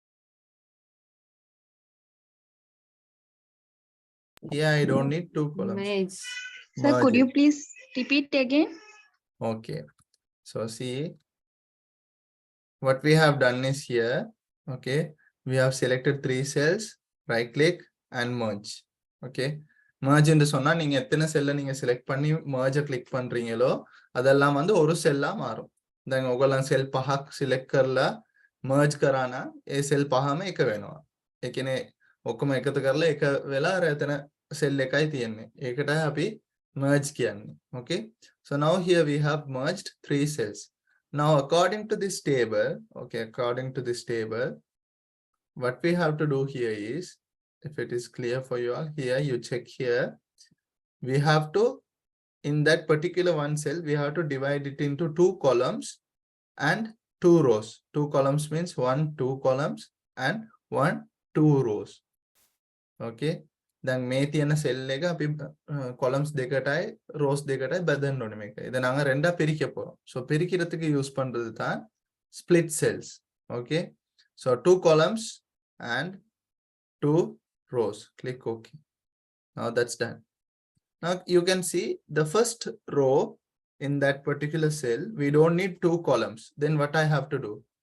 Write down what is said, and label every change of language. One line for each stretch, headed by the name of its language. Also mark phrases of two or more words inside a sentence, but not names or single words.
English: Here I don't need 2 columns. Merge. Sir, could Merge you it. please repeat again? Okay. So see, what we have done is here, okay, we have selected 3 cells, right click and merge. Okay. Merge into
Tamil: சொன்னா நீங்க எத்தனை செல்ல நீங்க select பண்ணி
English: merge click
Tamil: பண்றீங்களோ அதெல்லாம் வந்து ஒரு செல்லா மாறும்.
Sinhala: දැන් ඔයගොල්ලන් cell පහක් select කරලා merge කරා නම් ඒ cell පහම එක වෙනවා. ඒ කියන්නේ ඔක්කොම එකතු කරලා එක වෙලා අර එතන cell එකයි තියෙන්නේ. ඒකටයි අපි merge කියන්නේ.
English: Okay. So now here we have merged 3 cells. Now, according to this table, okay, according to this table, what we have to do here is, if it is clear for you all, here you check here, we have to, in that particular one cell, we have to divide it into 2 columns and 2 rows. 2 columns means 2 columns and 2 rows.
Sinhala: Okay. දැන් මේ තියෙන සෙල් එක අපි columns දෙකටයි rows දෙකටයි බෙදන්න ඕනේ මේක.
Tamil: இத நாங்க ரெண்டா பிரிக்க போறோம். சோ பிரிக்கிறதுக்கு யூஸ் பண்றது தான்
English: split cells. Okay. So 2 columns and 2 rows. Click OK. Now that's done. Now you can see the first row in that particular cell, we don't need 2 columns. Then what I have to do?